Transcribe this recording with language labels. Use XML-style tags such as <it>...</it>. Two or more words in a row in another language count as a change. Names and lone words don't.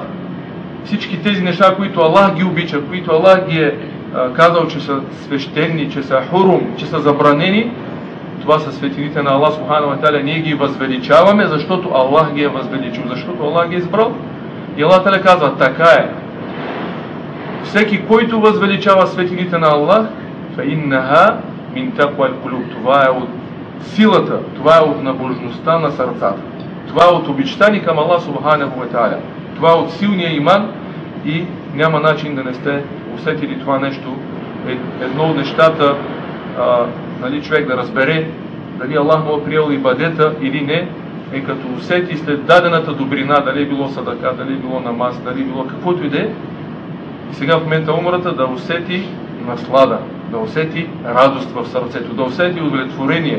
<bg>Всички тези неща, които Аллах ги обича, които Аллах ги е казал, че са свещени, че са хурум, че са забранени, това са светините на Аллах</bg> <ar>سبحانه وتعالى.</ar> <bg>Ние ги възвеличаваме, защото Аллах ги е възвеличил, защото Аллах ги е избрал. И</bg> <ar>الله تعالى</ar> <bg>казва, така е. Всеки, който възвеличава светините на Аллах,</bg> <ar>فَإِنَّهَا مِنْ تَقْوَى الْقُلُوبِ.</ar> <bg>Това е от силата, това е от набожността на сърцата. Това е от обичта ни към Аллах</bg> <ar>سبحانه وتعالى.</ar> <bg>Това е от силния иман и няма начин да не сте усетили това нещо. Едно от нещата, нали, човек да разбере дали Аллах му е приел ибадета или не, е като усети след дадената добрина, дали е било садака, дали е било намаз, дали е било каквото и да е, и сега в момента умрата да усети наслада, да усети радост в сърцето, да усети удовлетворение.</bg>